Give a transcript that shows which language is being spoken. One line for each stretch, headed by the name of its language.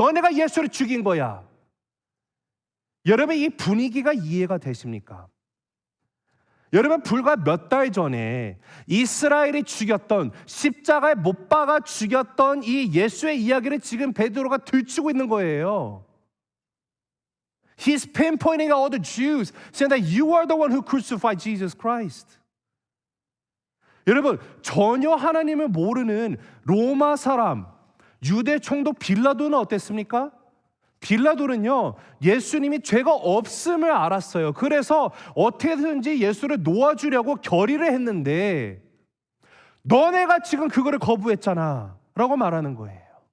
Korean: 너네가 예수를 죽인 거야. 여러분, 이 분위기가 이해가 되십니까? 여러분, 불과 몇 달 전에 이스라엘이 죽였던, 십자가에 못 박아 죽였던 이 예수의 이야기를 지금 베드로가 들추고 있는 거예요.
English: He's pinpointing all the Jews, saying that you are the one who crucified Jesus Christ.
Korean: 여러분, 전혀 하나님을 모르는 로마 사람, 유대 총독 빌라도는 어땠습니까? 빌라도는요, 예수님이 죄가 없음을 알았어요. 그래서 어떻게든지 예수를 놓아주려고 결의를 했는데, 너네가 지금 그거를 거부했잖아 라고 말하는 거예요.